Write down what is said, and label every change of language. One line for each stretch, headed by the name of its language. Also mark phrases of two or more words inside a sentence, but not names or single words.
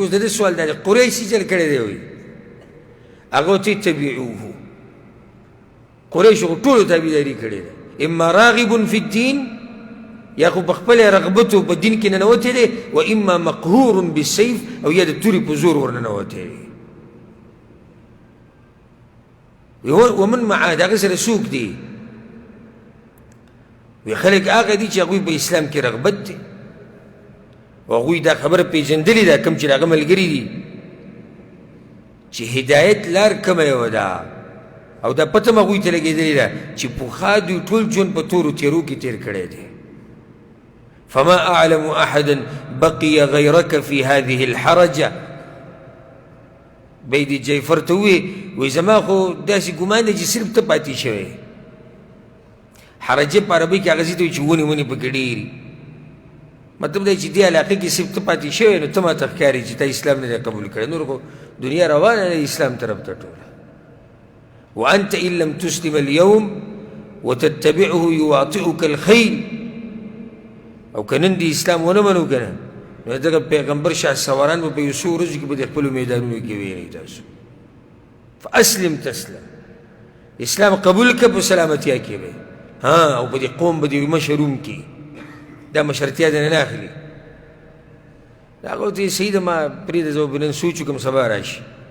Pashto: اوس د ده سوال دا دی قریش سجل کړی دی وایي هغه ورته اتبعوه قریشو خو ټولو تابعداري کړې ده
Arabic: اما راغب فی الدین
Pashto: یا خو په خپله رغبتو په دین کې ننوتی دی
Arabic: و اما مقهور بالسیف
Pashto: او یا د تورې په زور ورننوتی دی.
Arabic: ومن معاه
Pashto: د هغه سره څوک دی وی خلک هغه دي چې هغوی په اسلام کې رغبت دی او هغوی دا خبره پېژندلې ده کوم چې د هغه ملګري دي چې هدایت لار کومه یوه ده او دا پته م هغوی ته لګېدلې ده چې پخوا دوی ټول ژوند په تورو تیرو کې تېر کړی دی.
Arabic: فما اعلم احدا بقي غيرك في هذه الحرجه
Pashto: بې د جعفر ته ووایي زما خو داسې ګمان دی چې صرف ته پاتې شوی حرجه په عربۍ کې هغه ځای ته وایي چې ونې ونې پکې ډېري مطلب دی چې دې علاقې کې صرف ته پاتې شوی نو ته ماته ښکاري چې تا اسلام نه دی قبول کړی نور خو دنیا روانه ده اسلام طرف ته ټوله
Arabic: وانت ان لم تسلم اليوم وتتبعه يواطئك الخيل
Pashto: او که نن دې اسلام ونه منو که نه نو دغه پیغمبر شاه سواران به په یو څو ورځو کې به د خپلو میدانونو کې وینئ تاسو
Arabic: فاسلم تسلم
Pashto: اسلام قبول که په سلامتیا کې به او په دې قوم به دې مشروم کې دا مشرتیا دې نه اخلي هغه ورته وایي صحیح ده ما پرېږده زه به نن سوچ وکړم سبا راشي.